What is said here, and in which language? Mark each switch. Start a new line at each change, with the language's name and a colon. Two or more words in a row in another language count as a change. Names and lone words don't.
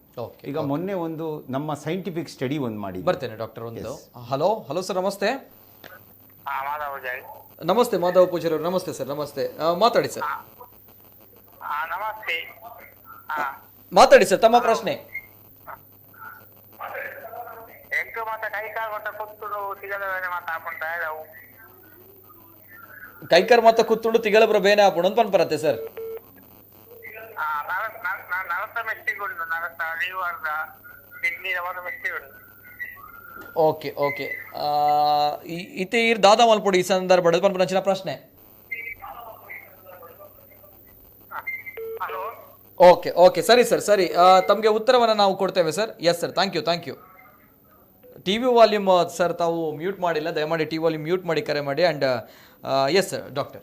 Kannada: ಈಗ ಮೊನ್ನೆ ಒಂದು ನಮ್ಮ
English: scientific study
Kannada: ಒಂದು ಮಾಡಿ ಬರ್ತೇನೆ ಡಾಕ್ಟರ್. ಒಂದು
English: hello sir,
Kannada: ನಮಸ್ತೆ. ನಮಸ್ತೆ ಮಾಧವ ಪೂಜಾರಿ ಅವರು. ನಮಸ್ತೆ ಸರ್. ನಮಸ್ತೆ, ಮಾತಾಡಿ ಸರ್. ನಮಸ್ತೆ. ಮಾತಾಡಿ ಸರ್, ತಮ್ಮ ಪ್ರಶ್ನೆ.
Tulu: ಕೈಕರ್ ಮತ್ತ ಕುತ್ತುಂಡು ತಿಗಳಬ್ರ ಬೇನೆ ಆಪುಂಡು ಅಂತ ಪನ್ಪರತ್ತೆ ಸರ್.
Kannada: ಓಕೆ.
Tulu: ಇತ್ತೆ ಈರ್ ದಾದಾ ಮಲ್ಪೊಡಿ ಈ ಸಂದರ್ಭ ಪನ್ಪನ ಪ್ರಶ್ನೆ.
Kannada: ಓಕೆ ಸರಿ ಸರ್, ಸರಿ. ತಮಗೆ ಉತ್ತರವನ್ನು ನಾವು ಕೊಡ್ತೇವೆ ಸರ್.
English: yes sir, thank you. TV volume sir
Kannada: ತಾವು ಮ್ಯೂಟ್ ಮಾಡಿಲ್ಲ, ದಯಮಾಡಿ
English: TV volume mute
Kannada: ಮಾಡಿ ಕರೆ ಮಾಡಿ.
English: and yes sir doctor,